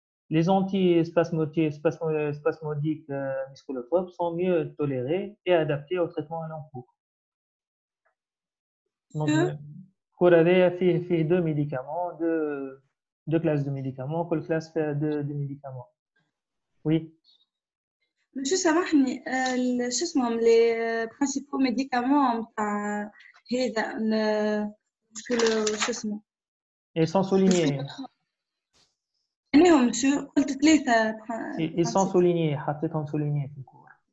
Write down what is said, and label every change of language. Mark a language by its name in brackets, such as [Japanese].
[French] Les antispasmodiques musculotropes sont mieux tolérés et adaptés au traitement à long cours. Donc, il fait deux médicaments, deux classes de médicaments, quelle classe fait deux médicaments? Oui. [Arabic] Monsieur سامحني شو اسمهم [French] les principaux médicaments [Arabic] تاع هذا شو اسمه [French] Ils sont soulignés. monsieur [Arabic] قلت ثلاثة. [French] Ils sont soulignés, [Arabic] حطيتهم [French] soulignés [Arabic] في الكور.